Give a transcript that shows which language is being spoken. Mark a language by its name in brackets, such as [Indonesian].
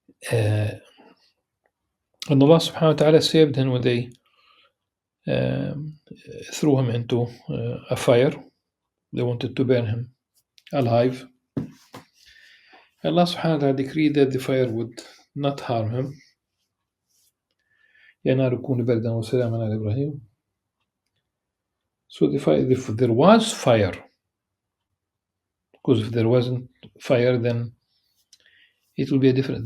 [English] And Allah subhanahu wa ta'ala saved him when they threw him into a fire. They wanted to burn him alive. Allah subhanahu wa ta'ala decreed that the fire would not harm him. [Arabic] يا نار كوني بردا وسلاما على إبراهيم. [English] So if there was fire, because if there wasn't fire, then it will be a different.